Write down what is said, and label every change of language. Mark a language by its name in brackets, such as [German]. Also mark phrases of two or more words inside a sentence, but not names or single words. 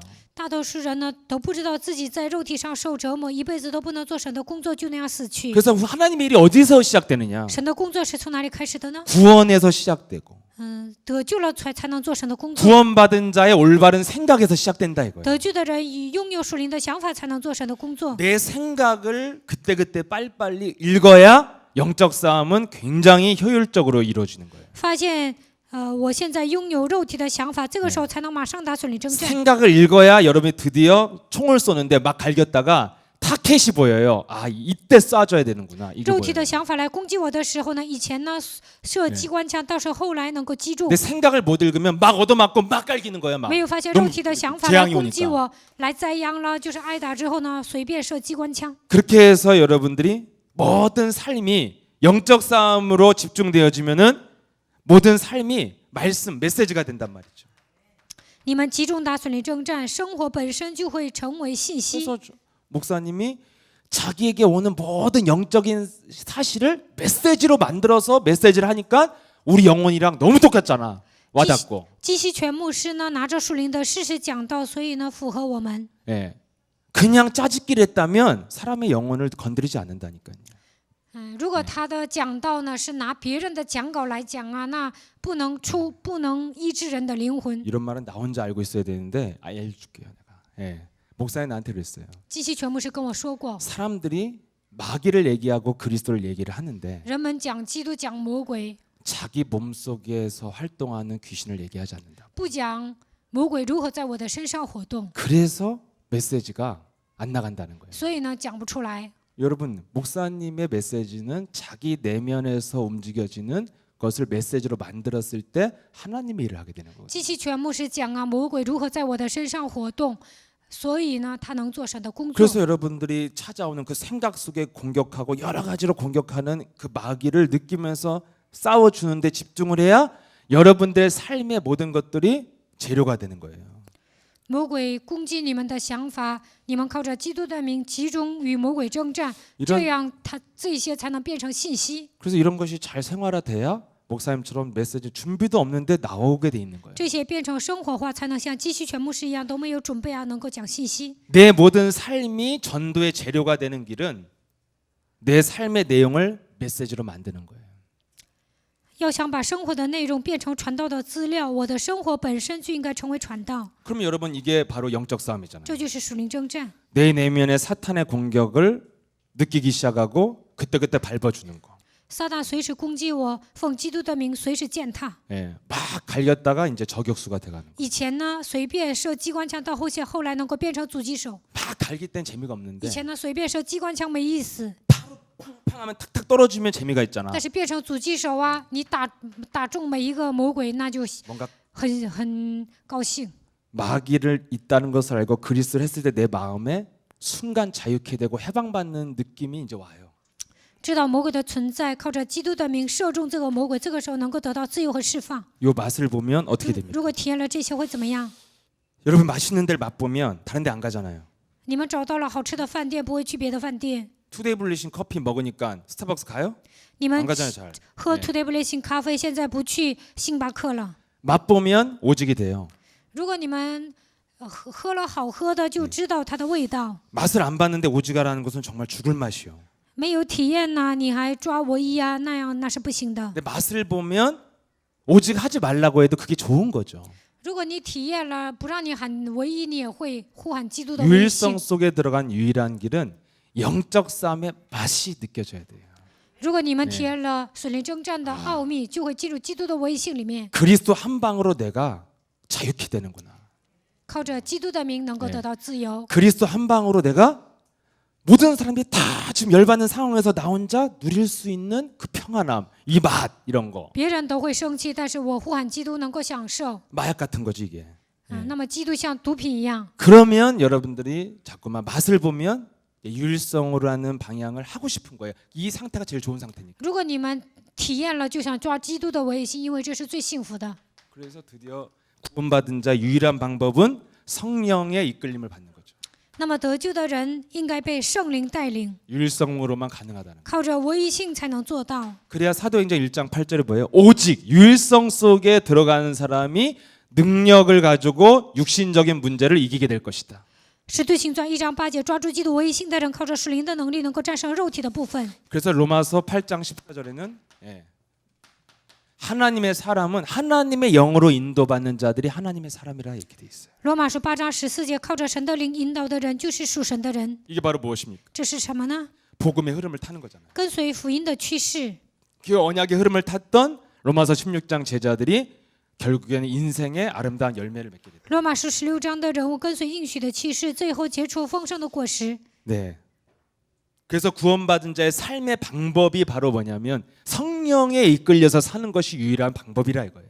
[Chinese] 大多数人呢都不知道自己在肉体上受折磨，一辈子都不能做神的工作，就那样死去。 [Korean] 그래서 하나님의 일이 어디서 시작되느냐? [Chinese] 神的工作是从哪里开始的呢？ [Korean] 구원에서 시작되고 [Chinese] 得救了才能做神的工作。 [Korean] 구원받은 자의 올바른 생각에서 시작된다 이거예요. [Chinese] 得救的人以拥有属灵的想法才能做神的工作。 [Korean] 내 생각을 그때그때 빨리빨리 읽어야 영적 싸움은 굉장히 효율적으로 이루어지는 거예요. [Chinese] 发现我现在拥有肉体的想法，这个时候才能马上打属灵征战。 [Korean] 생각을 읽어야 여러분이 드디어 총을 쏘는데 막 갈겼다가 타켓이 보여요. 아 이때 쏴줘야 되는구나. 이게 [Chinese] 肉体 [Korean] 보여요. [Chinese] 的想法来攻击我的时候呢，以前呢射机关枪，到时候后来能够击中 [Korean] 내 。 생각을 못 읽으면 막 얻어맞고 막 갈기는 거야 막. [Chinese] 没有发现 [Korean] 너무 [Chinese] 肉体的想法来 [Korean] 재앙이 [Chinese] 攻击 [Korean] 오니까. [Chinese] 我，来栽殃了，就是挨打之后呢，随便射机关枪。 [Korean] 그렇게 해서 여러분들이 모든 삶이 영적 싸움으로 집중되어지면은 모든 삶이 말씀 메시지가 된단 말이죠. [Chinese] 你们集中打属灵征战，生活本身就会成为信息。 [Korean] 그래서 목사님이 자기에게 오는 모든 영적인 사실을 메시지로 만들어서 메시지를 하니까 우리 영혼이랑 너무 똑같잖아. 와닿고. [Chinese] 基希全牧师呢，拿着属灵的事实讲道，所以呢，符合我们。 [Korean] 예. 그냥 짜집기를 했다면 사람의 영혼을 건드리지 않는다니까요. [Chinese] 如果他的讲道呢是拿别人的讲稿来讲啊，那不能医治人的灵魂。 [Korean] 이런 말은 나 혼자 알고 있어야 되는데 알려줄게요 내가. 예. 목사님 나한테 그랬어요. [Chinese] 基希全牧师跟我说过， [Korean] 사람들이 마귀를 얘기하고 그리스도를 얘기를 하는데 [Chinese] 人们讲基督，讲魔鬼， [Korean] 자기 몸속에서 활동하는 귀신을 얘기하지 않는다. [Chinese] 不讲魔鬼如何在我的身上活动， [Korean] 그래서 메시지가 안 나간다는 거예요. [Chinese] 所以呢讲不出来。 [Korean] 여러분, 목사님의 메시지는 자기 내면에서 움직여지는 것을 메시지로 만들었을 때 하나님의 일을 하게 되는 거예요. [Chinese] 季其全牧师讲啊，魔鬼如何在我的身上活动，所以呢他能做神的工作。 [Korean] 그래서 여러분들이 찾아오는 그 생각 속에 공격하고 여러 가지로 공격하는 그 마귀를 느끼면서 싸워주는데 집중을 해야 여러분들의 삶의 모든 것들이 재료가 되는 거예요. [Chinese] 魔鬼攻击你们的想法，你们靠着基督的名集中与魔鬼征战， [Korean] 이런 [Chinese] 这样这些才能变成信息。 [Korean] 그래서 이런 것이 잘 생활화돼야 목사님처럼 메시지 준비도 없는데 나오게 돼 있는 거예요. [Chinese] 这些变成生活化，才能像基西全牧师一样都没有准备啊，能够讲信息。 [Korean] 내 모든 삶이 전도의 재료가 되는 길은 내 삶의 내용을 메시지로 만드는 거예요. [Chinese] 要想把生活的内容变成传道的资料，我的生活本身就应该成为传道， [Korean] 그러면 여러분 이게 바로 영적 싸움이잖아요. [Chinese] 这就是属灵征战。 [Korean] 내 내면의 사탄의 공격을 느끼기 시작하고 그때그때 밟아주는 거. [Chinese] 撒旦随时攻击我，奉基督的名随时践踏。 [Korean] 예, 막 갈렸다가 이제 저격수가 돼가는 거. [Chinese] 以前呢随便射机关枪，到后来能够变成狙击手。 [Korean] 막 갈길 땐 재미가 [Chinese] 以 [Korean] 없는데 [Chinese] 前呢随便射机关枪没意思， [Korean] 팡하면 탁탁 떨어지면 재미가 있잖아. [Chinese] 但是变成狙击手啊，你打中每一个魔鬼，那就 [Korean] 뭔가 [Chinese] 很高兴。 [Korean] 마귀를 있다는 것을 알고 그리스도를 했을 때 내 마음에 순간 자유케 되고 해방받는 느낌이 이제 와요. [Chinese] 知道魔鬼的存在，靠着基督的名射中这个魔鬼，这个时候能够得到自由和释放。 [Korean] 요 맛을 보면 어떻게 됩니까? [Chinese] 如果体验了这些会怎么样？ [Korean] 여러분 맛있는 데를 맛보면 다른 데 안 가잖아요. [Chinese] 你们找到了好吃的饭店，不会去别的饭店。 [Korean] 투데이 블리싱 커피 먹으니까 스타벅스 가요? [Chinese] 你们 [Korean] 안 가잖아요, 잘. [Chinese] 喝 [Korean] 네. [Chinese] Today Blessing 咖啡，现在不去星巴克了。 [Korean] 맛보면 오직이 돼요. [Chinese] 如果你们喝了好喝的，就知道它的味道。 [Korean] 맛을 안 봤는데 오직하라는 것은 정말 죽을 맛이요. [Chinese] 没有体验呢，你还抓唯一啊，那是不行的。 [Korean] 근데 맛을 보면 오직 하지 말라고 해도 그게 좋은 거죠. [Chinese] 如果你体验了，不让你喊唯一，你也会呼喊基督的唯一性。 [Korean] 유일성 속에 들어간 유일한 길은 영적 싸움의 맛이 느껴져야 돼요. [Chinese] 如果你们体验了属灵征战的奥秘，就会进入基督的唯一性里面， [Korean] 그리스도 한 방으로 내가 자유케 되는구나. [Chinese] 靠着基督的名能够得到自由。 [Korean] 그리스도 한 방으로 내가 모든 사람들이 다 지금 열받는 상황에서 나 혼자 누릴 수 있는 그 평안함, 이 맛 이런 거 [Chinese] 别人都会生气，但是我呼喊基督能够享受。 [Korean] 마약 같은 거지 이게. [Chinese] 那么基督像毒品一样。 [Korean] 그러면 여러분들이 자꾸만 맛을 보면 유일성으로 하는 방향을 하고 싶은 거예요. 이 상태가 제일 좋은 상태니까. [Chinese] 如果你们体验了，就想抓基督的唯一性，因为这是最幸福的。 [Korean] 그래서 드디어 구원받은 자 유일한 방법은 성령의 이끌림을 받는 거죠. [Chinese] 那么得救的人应该被圣灵带领， [Korean] 유일성으로만 가능하다는 거. [Chinese] 靠着唯一性才能做到。 [Korean] 그래야 사도행전 1장 8절에 뭐예요? 오직 유일성 속에 들어가는 사람이 능력을 가지고 육신적인 문제를 이기게 될 것이다. [Chinese] 使徒行传1章8节，抓住基督唯一性的人，靠着属灵的能力，能够战胜肉体的部分。 [Korean] 그래서 로마서 8장 14절에는 하나님의 사람은 하나님의 영으로 인도받는 자들이 하나님의 사람이라 이렇게 돼 있어요. [Chinese] 罗马书8章14节，靠着神的灵引导的人，就是属神的人。 [Korean] 이게 바로 무엇입니까? [Chinese] 这是什么呢？ [Korean] 복음의 흐름을 타는 거잖아요. [Chinese] 跟随福音的趋势。 [Korean] 그 언약의 흐름을 탔던 로마서 16장 제자들이 결국에는 인생의 아름다운 열매를 맺게 됩니다. [Chinese] 罗马书16章的人物跟随应许的启示，最后结出丰盛的果实。 [Korean] 네. 그래서 구원받은 자의 삶의 방법이 바로 뭐냐면 성령에 이끌려서 사는 것이 유일한 방법이라 이거예요.